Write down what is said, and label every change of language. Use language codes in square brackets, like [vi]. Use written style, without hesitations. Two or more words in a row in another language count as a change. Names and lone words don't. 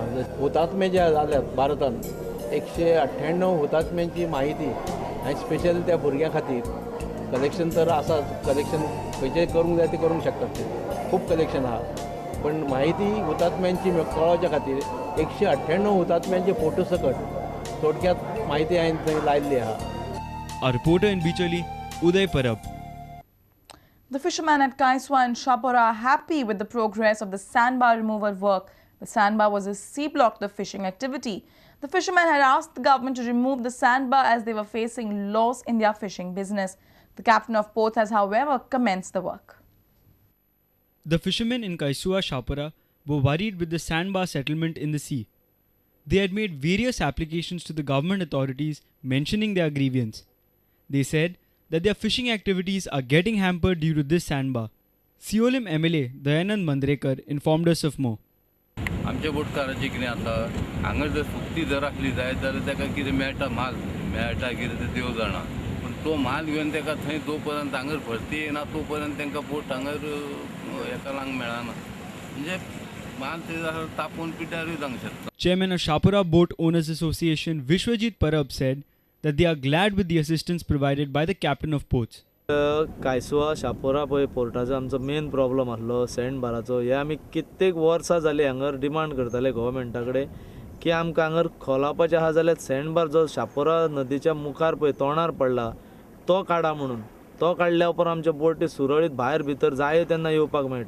[kok] हुतात्मे जे जाल्यात भारतान 198 हुतात्म्यांची म्हायती आनी स्पेशली त्या भुरग्यां खातीर कलेक्शन तर आसाच. कलेक्शन खंयचें करूंक जाय तें करूंक शकतात ते खूब कलेक्शन आहा. पण माहिती हुतात्म्यांची कळोवच्या खातीर 198 हुतात्म्यांचे फोटो सकट थोडक्यात माहिती हांवें थंय लायिल्ली आहा. [en] Our reporter in Bicholi, Uday Parab. The fishermen at Kaiswa and Shapora are happy with the progress of the sandbar removal work. The sandbar was a C block to the fishing activity. The fishermen had asked the government to remove the sandbar as they were facing loss in their fishing business. The captain of both has, however, commenced the work. The fishermen in Kaisua Shapura were worried with the sandbar settlement in the sea. They had made various applications to the government authorities mentioning their grievance. They said that their fishing activities are getting hampered due to this sandbar. Siolim MLA Dayanand Mandrekar informed us of more. [kok] आमच्या बोटकाराचें कितें आसा हांगा जर सुक्ती जर आसली जायत जाल्यार ताका कितें मेळटा माल मेळटा कितें तें देव जाणा पूण तो माल घेवन ताका थंय जो पर्यंत हांगर भरती येना तो पर्यंत तांकां बोट हांगर हेका लावंक मेळना म्हणजे माल थंय जाल्यार तापोवन पिड्ड्यारूय जावंक शकता. [en] Chairman of Shapura Boat Owners Association Vishwajit Parab said that they are glad with the assistance provided by the captain of ports. [kok] कांयसुवा शापोरा पळय पोर्टाचो आमचो [en] main problem [kok] आसलो सँड बाराचो हे आमी कित्येक वर्सां जाली हांगर डिमांड करताले गोवोरमेंटा कडेन की आमकां हांगर खोलावपाचें आहा जाल्यार [en] sand bar [kok] जो शापोरा नदीच्या मुखार पळय तोंडार पडला तो काडा म्हणून तो काडल्या उपरांत आमच्यो बोटी सुरळीत भायर भितर जाय तेन्ना येवपाक मेळटा.